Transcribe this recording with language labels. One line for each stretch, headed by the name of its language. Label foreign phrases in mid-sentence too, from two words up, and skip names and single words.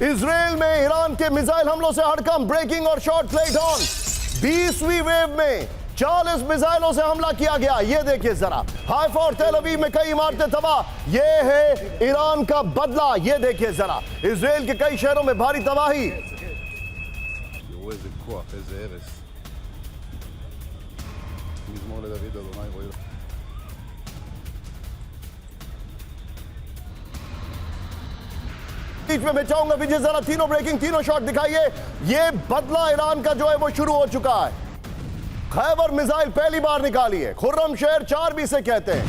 Hindi: इजराइल में ईरान के मिसाइल हमलों से हड़कंप। ब्रेकिंग और
English: shot plate on.
Hindi: 20वीं वेव में 40 मिसाइलों से हमला किया गया। ये देखिए जरा। हाइफा और तेल अवीव में कई इमारतें तबाह। ये है ईरान का बदला। ये देखिए जरा। इजराइल के कई शहरों में भारी तबाही।
Hebrew: איזה כוח, איזה הרס. מזמור לדוד אדוני רואי.
Hindi: बीच में मैं चाहूंगा विजय जरा तीनों ब्रेकिंग, तीनों शॉट दिखाइए। ये बदला ईरान का जो है वो शुरू हो चुका है। खैबर मिसाइल पहली बार निकाली है। खुर्रम शहर 4 भी से कहते हैं।